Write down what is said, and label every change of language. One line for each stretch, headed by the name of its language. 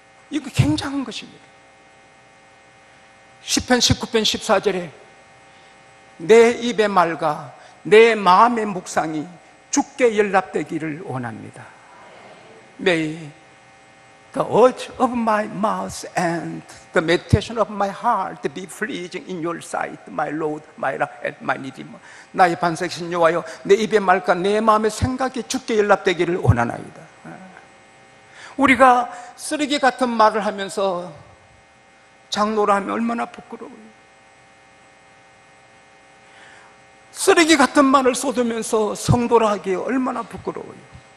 Korean: 이거 굉장한 것입니다. 시편 19편 14절에 내 입의 말과 내 마음의 묵상이 주께 연락되기를 원합니다.
English: May the words of my mouth and the meditation of my heart be pleasing in your sight, my Lord, my rock and my redeemer.
Korean: 나의 반석이신 여호와여, 내 입의 말과 내 마음의 생각이 주께 연락되기를 원하나이다. 우리가 쓰레기 같은 말을 하면서 장로를 하면 얼마나 부끄러워요. 쓰레기 같은 말을 쏟으면서 성도를 하기에 얼마나 부끄러워요.